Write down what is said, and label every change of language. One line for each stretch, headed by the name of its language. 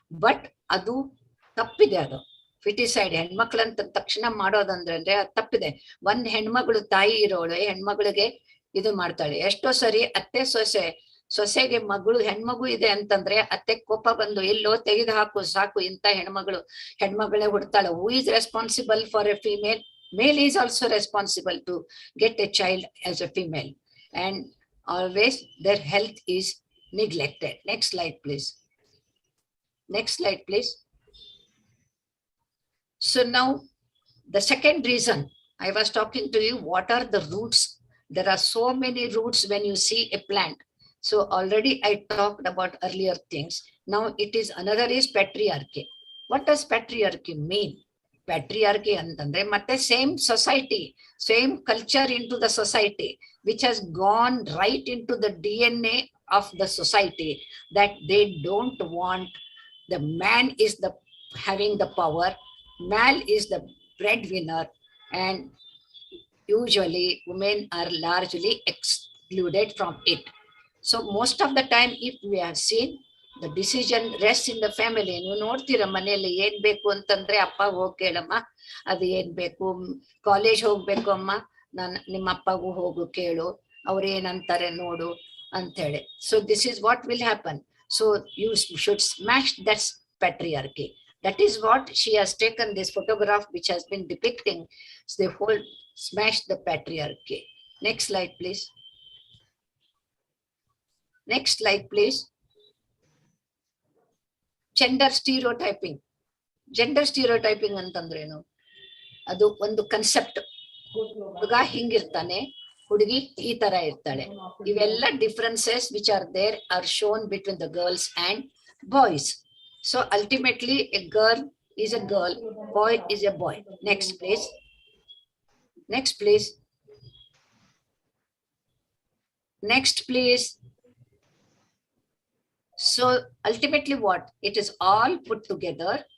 Kannada: But ಅದು ತಪ್ಪಿದೆ. ಅದು ಫಿಟಿಸೈಡ್ ಹೆಣ್ಮಕ್ಳಂತ ತಕ್ಷಣ ಮಾಡೋದಂದ್ರೆ ಅದು ತಪ್ಪಿದೆ. ಒಂದ್ ಹೆಣ್ಮಗಳು ತಾಯಿ ಇರೋಳು ಹೆಣ್ಮಗಳಿಗೆ ಇದು ಮಾಡ್ತಾಳೆ. ಎಷ್ಟೋ ಸರಿ ಅತ್ತೆ ಸೊಸೆಗೆ ಮಗಳು ಹೆಣ್ಮಗು ಇದೆ ಅಂತಂದ್ರೆ ಅತ್ತೆ ಕೋಪ ಬಂದು ಎಲ್ಲೋ ತೆಗೆದು ಹಾಕು ಸಾಕು, ಇಂತ ಹೆಣ್ಮಗಳೇ ಹುಡ್ತಾಳೆ.
English: Who is responsible for a female? Male is also responsible to get a child as a female, and always their health is neglected. Next slide, please. Next slide, please. So now the second reason I was talking to you, what are the roots? There are so many roots when you see a plant. So already I talked about earlier things. Now it is another is patriarchy. What does patriarchy mean? Patriarchy
Kannada: ಅಂತಂದ್ರೆ ಮತ್ತೆ
English: Same society, same culture into the society, which has gone right into the DNA of the society, that they don't want the man is the having the power, man is the breadwinner, and usually women are largely excluded from it. So most of the time, if we have seen, the decision rests in the family.
Kannada: ನೀವು ನೋಡ್ತೀರ ಮನೆಯಲ್ಲಿ ಏನ್ ಬೇಕು ಅಂತಂದ್ರೆ ಅಪ್ಪ ಹೋಗ್ ಕೇಳಮ್ಮ, ಅದು ಏನ್ ಬೇಕು, ಕಾಲೇಜ್ ಹೋಗ್ಬೇಕು ಅಮ್ಮ, ನಿಮ್ಮ ಅಪ್ಪಗೂ ಹೋಗು ಕೇಳು, ಅವ್ರು ಏನಂತಾರೆ ನೋಡು ಅಂತ ಹೇಳಿ.
English: So this is what will happen. So you should smash that patriarchy. That is what she has taken this photograph which has been depicting the whole smash the patriarchy. Next slide, please. Next slide, please. Gender stereotyping. Gender stereotyping ಅಂತಂದ್ರೇನು?
Kannada: ಅದು ಒಂದು concept. ಹುಡುಗ ಹಿಂಗಿರ್ತಾನೆ, ಹುಡುಗಿ ಈ ತರ ಇರ್ತಾಳೆ.
English: ಇವೆಲ್ಲ differences which are there are shown between the girls and boys. So ultimately a girl is a girl, boy is a boy. Next please. Next please. Next please. So ultimately what? It is all put together.